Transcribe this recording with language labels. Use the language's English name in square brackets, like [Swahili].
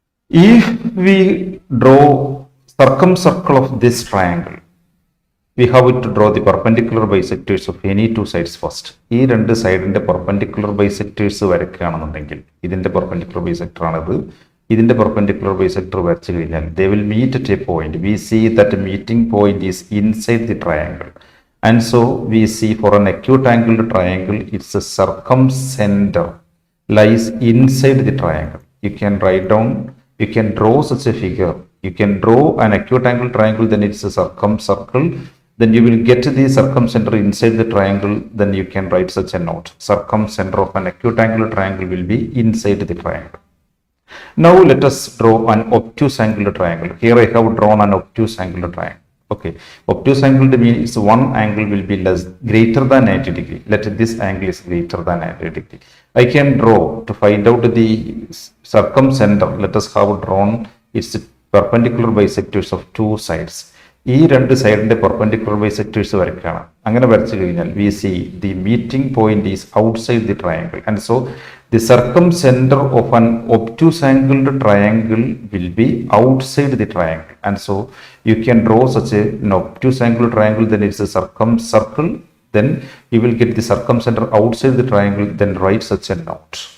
[English] If we draw circumcircle of this triangle, we have to draw the perpendicular bisectors of any two sides first. [Malayalam] ഈ രണ്ട് സൈഡിന്റെ perpendicular bisectors വരയ്ക്കുകയാണെന്നുണ്ടെങ്കിൽ, ഇതിന്റെ perpendicular bisector ആണത്, ഇതിന്റെ perpendicular bisector വരച്ചു കഴിഞ്ഞാൽ [English] they will meet at a point. We see that meeting point is inside the triangle. And so we see for an acute angled triangle, its a circumcenter lies inside the triangle. You can write down, you can draw such a figure. You can draw an acute angled triangle, then it's a circumcircle. Then you will get the circumcenter inside the triangle. Then you can write such a note. Circumcenter of an acute angled triangle will be inside the triangle. Now let us draw an obtuse angled triangle. Here I have drawn an obtuse angled triangle. Okay, obtuse angle means one angle will be greater than 90 degree. Let this angle is greater than 90 degree. I can draw to find out the circumcenter. Let us have drawn its perpendicular bisectors of two sides. [Malayalam] ഈ രണ്ട് സൈഡിന്റെ perpendicular bisectors വരയ്ക്കണം. അങ്ങനെ വരച്ചു കഴിഞ്ഞാൽ [English] we see the meeting point is outside the triangle, and so the circumcenter of an obtuse angled triangle will be outside the triangle. And so you can draw such an obtuse angled triangle, then it's a circumcircle, then you will get the circumcenter outside the triangle, then write such a note.